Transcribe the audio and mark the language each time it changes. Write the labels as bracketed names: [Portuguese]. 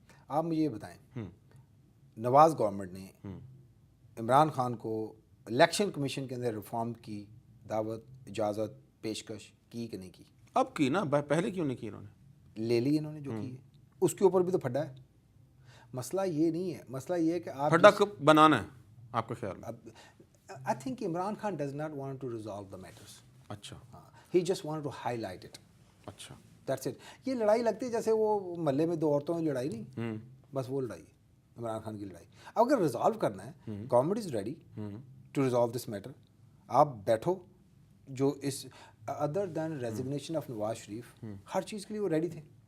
[Urdu] آپ مجھے یہ بتائیں، نواز گورنمنٹ نے عمران خان کو الیکشن کمیشن کے اندر ریفارم کی دعوت، اجازت، پیشکش کی کہ نہیں کی؟ اب کی نا، پہلے کیوں نہیں کی؟ انہوں نے لے لی انہوں نے جو کی ہے. اس کے اوپر بھی تو پھڈا ہے. مسئلہ یہ نہیں ہے، مسئلہ یہ ہے کہ آپ پھڈا کب بنانا ہے آپ کا خیال ہے؟ [English] I think Imran Khan does not want to resolve the matters. [Urdu] اچھا. [English] He just wanted to highlight it. [Urdu] اچھا. [English] That's it. [Urdu] یہ لڑائی لگتی ہے جیسے وہ محلے میں دو عورتوں کی لڑائی نہیں، بس وہ لڑائی ہے عمران خان کی لڑائی. اب اگر ریزالو کرنا ہے، [English] Government is ready to resolve this matter. [Urdu] آپ بیٹھو، جو [English] اس other than recognition of [Urdu] Nawaz Sharif, ہر چیز کے لیے وہ ریڈی تھے.